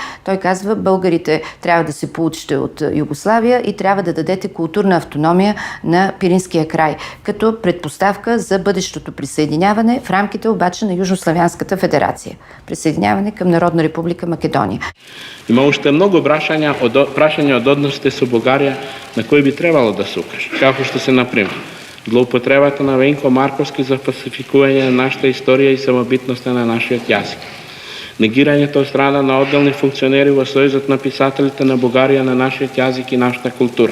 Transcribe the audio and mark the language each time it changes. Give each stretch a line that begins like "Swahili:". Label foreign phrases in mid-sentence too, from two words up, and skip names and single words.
Bulgarian: Той казва, българите трябва да се получите от Югославия и трябва да дадете културна автономия на Пиринския край, като предпоставка за бъдещото присъединяване в рамките обаче на Южнославянската федерация. Присъединяване към Народна република Македония.
Macedonian: Има още много прашања од односите со Бугарија на кои би требало да се укаже. Како што се, например, злоупотребата на Венко Марковски за фалсификување на нашата историја и самобитноста на нашиот јазик. Негирањето од страна на одделни функционери во Сојузот на писателите на Бугарија на нашиот јазик и нашата култура.